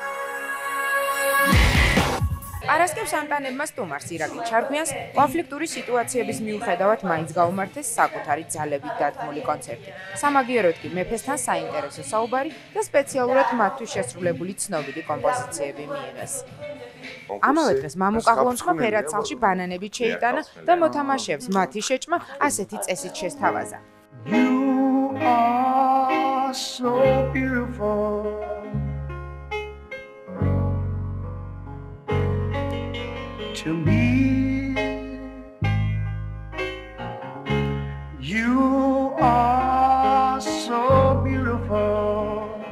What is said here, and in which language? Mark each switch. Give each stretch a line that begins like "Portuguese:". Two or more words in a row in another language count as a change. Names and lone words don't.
Georgian: პარასკევს ამტანებმა სტუმარს ირაკლი ჩარგვიანს კონფლიქტური სიტუაციების მიუხედავად მაინც გაუმართეს საკუთარი ძალებით დადგმული კონცერტი. სამაგიეროდ კი მეფესთან საინტერესო საუბარი და სპეციალურად მათთვის შესრულებული ცნობილი კომპოზიციები მიიღეს. ამავე დღეს მამუკა გლონცხა ფერად სახლში ბანანებით შეიტანა და მოთამაშეებს მათი შეჭმა ასეთი წესით შესთავაზა.
English: You are so beautiful. To me, you are so beautiful.